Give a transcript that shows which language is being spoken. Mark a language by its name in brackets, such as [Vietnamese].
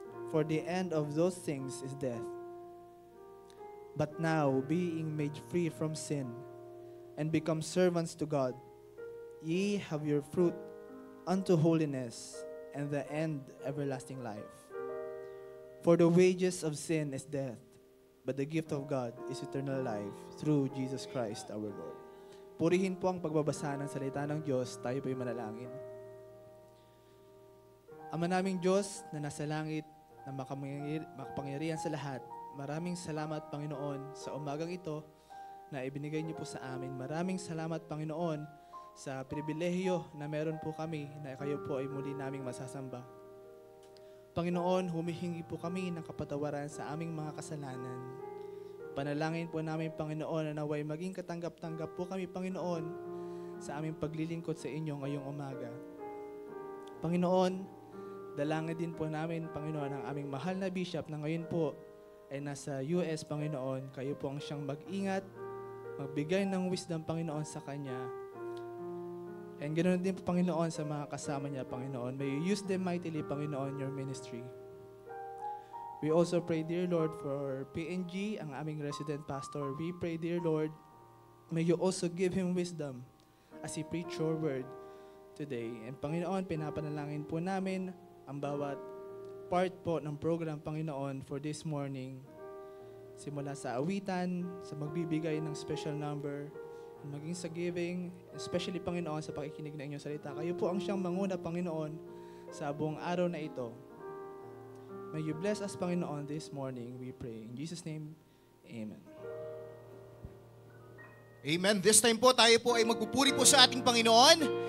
[English] For the end of those things is death. But now, being made free from sin, and become servants to God, ye have your fruit unto holiness, and the end everlasting life. For the wages of sin is death, but the gift of God is eternal life through Jesus Christ our Lord. [Filipino] Purihin po ang pagbabasa ng salita ng Diyos, tayo po'y manalangin. Ama naming Diyos na nasa langit, na makapangyarihan sa lahat, maraming salamat Panginoon sa umagang ito na ibinigay niyo po sa amin. Maraming salamat Panginoon sa pribilehiyo na meron po kami na kayo po ay muli naming masasamba. Panginoon, humihingi po kami ng kapatawaran sa aming mga kasalanan. Panalangin po namin, Panginoon, na naway maging katanggap-tanggap po kami, Panginoon, sa aming paglilingkod sa inyo ngayong umaga. Panginoon, dalangin din po namin, Panginoon, ang aming mahal na bishop na ngayon po ay nasa US, Panginoon. Kayo po ang siyang mag-ingat, magbigay ng wisdom, Panginoon, sa Kanya. And ganoon din po, Panginoon, sa mga kasama niya, Panginoon. [English] May you use them mightily, Panginoon, your ministry. We also pray, dear Lord, for PNG, [Filipino] ang aming resident pastor. [English] We pray, dear Lord, may you also give him wisdom as he preach your word today. [Filipino] And Panginoon, pinapanalangin po namin ang bawat part po ng program, Panginoon, [English] for this morning. [Filipino] Simula sa awitan, sa magbibigay ng special number, maging sa giving, especially, Panginoon, sa pakikinig na inyong salita. Kayo po ang siyang manguna, Panginoon, sa buong araw na ito. [English] May you bless us, Panginoon, this morning, we pray. In Jesus' name, Amen. Amen. [Filipino] This time po, tayo po ay magpupuri po sa ating Panginoon.